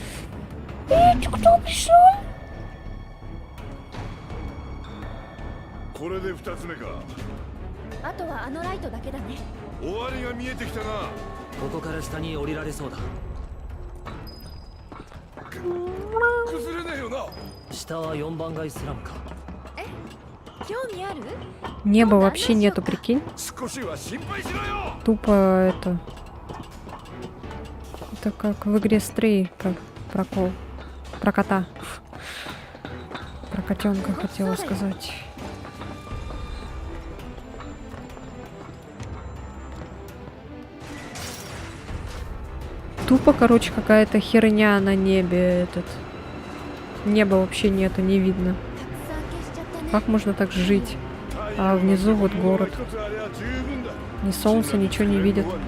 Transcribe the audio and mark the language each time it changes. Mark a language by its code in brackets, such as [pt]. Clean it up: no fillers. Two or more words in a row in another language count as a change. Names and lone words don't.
[ru] Кто пришел? [ja] これで2つ目か。あとはあのライトだけだね。終わりが見えてきたな。ここから下に降りられそうだ。崩れねえよな。下は4番街スラムか。興味ある？ [ru] Неба вообще нету, прикинь. [ja] 少しは心配しろよ。 [ru] Тупо это... Это как в игре Stray, как прокол. Про кота. Про котенка хотела сказать. Тупо, короче, какая-то херня на небе этот. Неба вообще нету, не видно. [ja] たくさん消しちゃったね。 [ru] Как можно так жить? А внизу вот город. Ни солнца, ничего не видит.